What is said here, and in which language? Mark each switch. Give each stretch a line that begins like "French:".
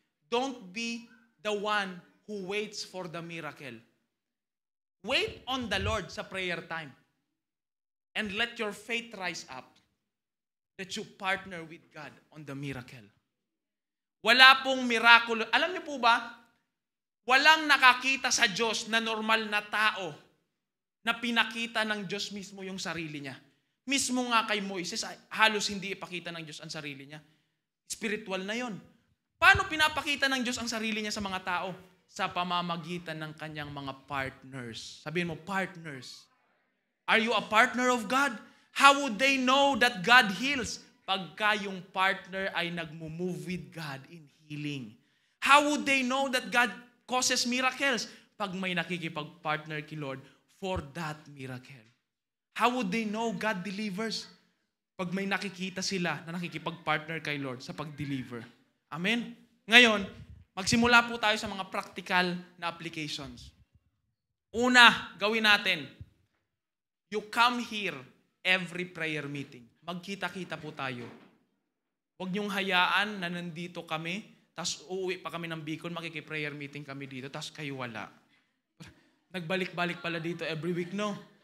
English: Don't be the one who waits for the miracle. Wait on the Lord sa prayer time. And let your faith rise up that you partner with God on the miracle.
Filipino: Wala pong miracle. Alam niyo po ba, walang nakakita sa Diyos na normal na tao na pinakita ng Diyos mismo yung sarili niya. Mismo nga kay Moises, halos hindi ipakita ng Diyos ang sarili niya. Spiritual na yon. Paano pinapakita ng Diyos ang sarili niya sa mga tao? Sa pamamagitan ng kanyang mga partners. Sabihin mo,
English: partners. Are you a partner of God? How would they know that God heals?
Filipino: Pagka yung partner ay nagmo-move
English: with God in healing. How would they know that God causes miracles?
Filipino: Pag may nakikipag-partner kay Lord
English: for that miracle. How would they know God delivers?
Filipino: Pag may nakikita sila na nakikipag-partner kay Lord sa pag-deliver. Amen? Ngayon, magsimula po tayo sa mga practical na applications. Una, gawin natin.
English: You come here every prayer meeting.
Filipino: Magkita-kita po tayo. Huwag niyong hayaan na nandito kami, tapos uuwi pa kami ng Bicol, makiki-prayer meeting kami dito, tapos kayo wala. Nagbalik-balik pala dito
English: every week,
Filipino: no?